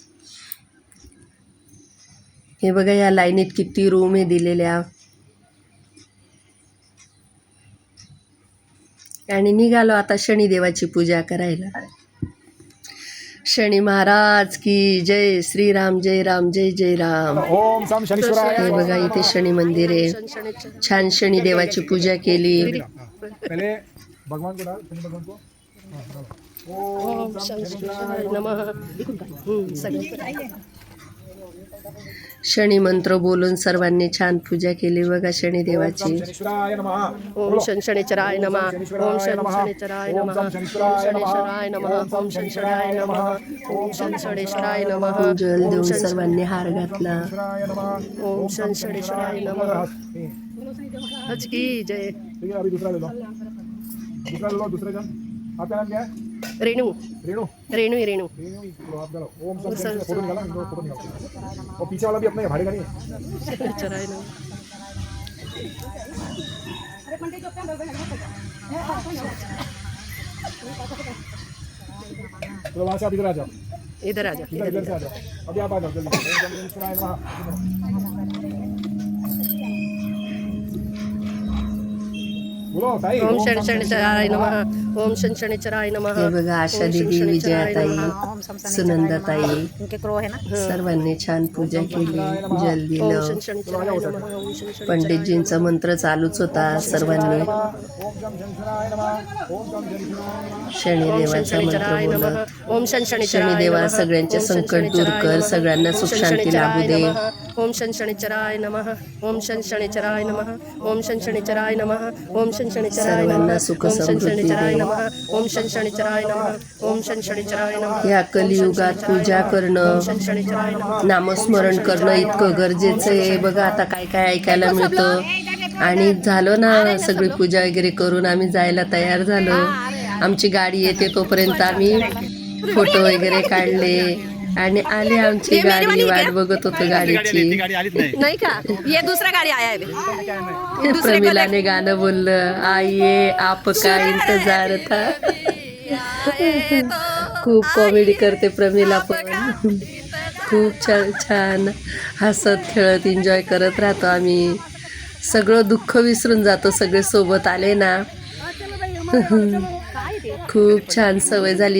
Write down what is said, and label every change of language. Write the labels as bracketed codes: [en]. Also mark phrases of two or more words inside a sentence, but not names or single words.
[mr] हे बघा या लाईनीत किती रूम आहे दिलेल्या. आणि निघालो आता शनिदेवाची पूजा करायला. [hi] शनी महाराज की जय. [sa] श्रीराम जय राम जय जय राम. ओम सम शनीश्वराय. [mr] हे बघा इथे शनी मंदिर आहे. छान शनिदेवाची पूजा केली. [hi] पहले भगवान को डाल, शनि भगवान को. [sa] ओम सम शनीश्वराय नमः. [mr] शनी मंत्र बोलून सर्वांनी छान पूजा केली बघा शनिदेवाची. [sa] शनीश्वराय नमः. ओम शनीचराय नमः. ओम शनीचराय नमः. ओम शनीचराय नमः. ओम शनीचराय नमः. ओम शनीचराय नमः. [mr] जल देऊन सर्वांनी हार घातला. [sa] शनीश्वराय नमः. ओम शनीचराय नमः. [hi] हज की जय. ठीक है, अभी दूसरा ले लो. दूसरा ले लो, दूसरे जन. आपका नाम क्या है? रेणू. रेणु. रेणू ही रेणू. रेणु, तो आप डालो. [sa] ओम सम शनीश्वराय. [hi] फोटो निकाला, इनको फोटो निकालो. और पीछे वाला भी अपना है, भारी का नहीं है. [sa] शनीचराय नमः. [hi] तो वहाँ से आप इधर आ जाओ. इधर आ जा. इधर से आ जाओ. अभी आप आ जाओ जल्दी. [sa] ओम सम शनीश्वराय नमः. [hi] बोलो ताई. [sa] ओम शनीचराय नमः. ओम शनीचराय नमः. [mr] हे बघा आशा दिदी, विजयाताई, सुनंदाताई सर्वांनी छान पूजा केली. जल [sa] ओम [mr] दिलं. [sa] शनीचराय नमः. ओम शनीचराय [mr] पंडितजींचा मंत्र चालूच होता. सर्वांनी [sa] ओम सम शनीश्वराय नमः. ओम सम शनीश्वराय नमः. [mr] शनिदेवाचा मंत्र [sa] शनीचराय [mr] बोलत. [sa] नमः. ओम शनीचराय [mr] शनिदेवा [sa] नमः. [mr] सगळ्यांचे [sa] ओम [mr] संकट [sa] शनीचराय [mr] दूर कर. [sa] नमः. [mr] सगळ्यांना [sa] ओम [mr] सुख शांती लाभू [sa] शनीचराय [mr] दे. [sa] नमः. ओम शनीचराय नमः. ओम शनीचराय नमः. ओम शनीचराय नमः. ओम शनीचराय [mr] सर्वांना [sa] नमः. [mr] सुख [sa] ओम [mr] समृद्धी [sa] शनीचराय [mr] दे. [sa] नमः. ओम शनीचराय नमः. ओम शनीचराय नमः. [mr] या कलियुगात पूजा करणं, [sa] शनीचराय नमः. [mr] नामस्मरण करणं इतकं गरजेचं आहे. बघा आता काय काय ऐकायला मिळतं. आणि झालो ना सगळी पूजा वगैरे करून आम्ही जायला तयार झालो. आमची गाडी येते तोपर्यंत आम्ही फोटो वगैरे काढले आणि आले. आमची गाडी वाट बघत होतो गाडीची. [hi] नहीं का ये दूसरा गाड़ी आया है. [mr] प्रमिलाने गाणं बोललं. [hi] आइये आपका इंतजार था. [mr] खूप कॉमेडी करते प्रमिला पण. खूप छान छान हसत खेळत एन्जॉय करत राहतो आम्ही. सगळं दुःख विसरून जातो सगळे सोबत आले ना. खूप छान सवय झाली.